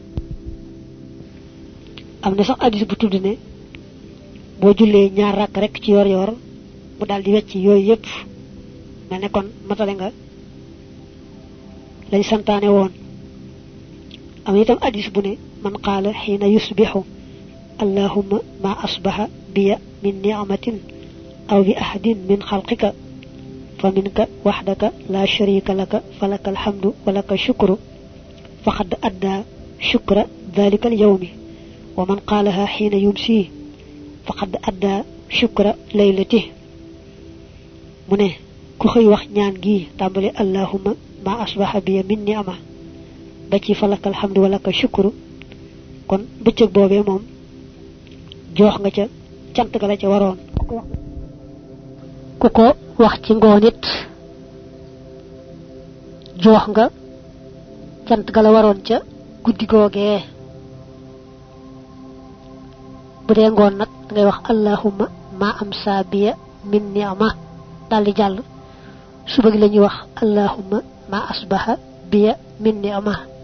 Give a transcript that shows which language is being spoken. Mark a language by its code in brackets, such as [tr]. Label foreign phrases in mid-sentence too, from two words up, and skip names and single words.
[wo] amna sax hadith bu tuddu ne bo julle ñaar rak rek ci yor mu daldi wecci yoy yépp melne kon matale nga lay santane won am itam hadith bu ne [ar] من قال حين يصبح اللهم ما أصبح بي من نعمة أو بـ أحد من خلقك فمنك وحدك لا شريك لك فلك الحمد ولك الشكر فقد أدى شكر ذلك اليوم ومن قالها حين يمسي فقد أدى شكر ليلته [wo] mune ku xey wax ñaan gi tambali [ar] اللهم ما أصبح بي من نعمة [wo] ba ci [ar] فلك الحمد ولك الشكر [wo] kon beccëk bobé mom jox nga ca cant ga la ca waroon ku ko wax ci ngonit jox nga cant ga la waroon ca guddi googé bu dee ngoon nag ngay wax [ar] اللهم ما أمسى بي من نعمة [wo] daldi jàll suba gi lañuy wax [ar] اللهم ما أصبح بي من نعمة